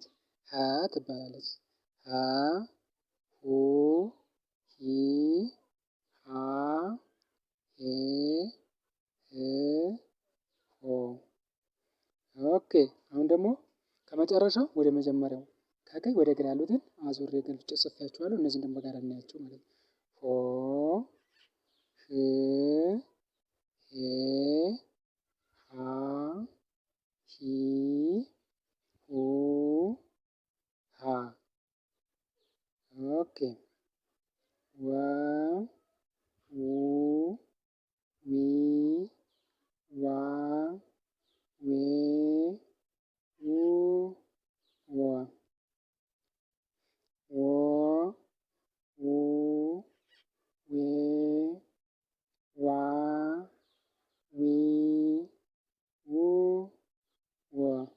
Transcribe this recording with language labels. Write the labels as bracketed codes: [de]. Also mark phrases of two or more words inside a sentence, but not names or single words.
[am] ሀ ትባላለች። ሀ፣ ሁ፣ ሂ፣ ሃ፣ ሄ፣ ህ፣ ሆ። ኦኬ። አሁን ደግሞ ከመጨረሻው ወደ መጀመሪያው ከቀኝ ወደ ግራ ያሉትን አዙሬ ገልብጬ ጽፌያቸዋለሁ። እነዚህን ደግሞ በጋራ እናያቸው ማለት ነው። ሆ፣ ህ፣ ሄ፣ ሃ፣ ሂ፣ ሁ፣ ሃ። ኦኬ። ወ፣ ው፣ ዊ፣ ዋ፣ ዌ፣ ው፣ ወ። ወ፣ ው፣ ዌ፣ ዋ፣ ዊ፣ ው፣ ወ።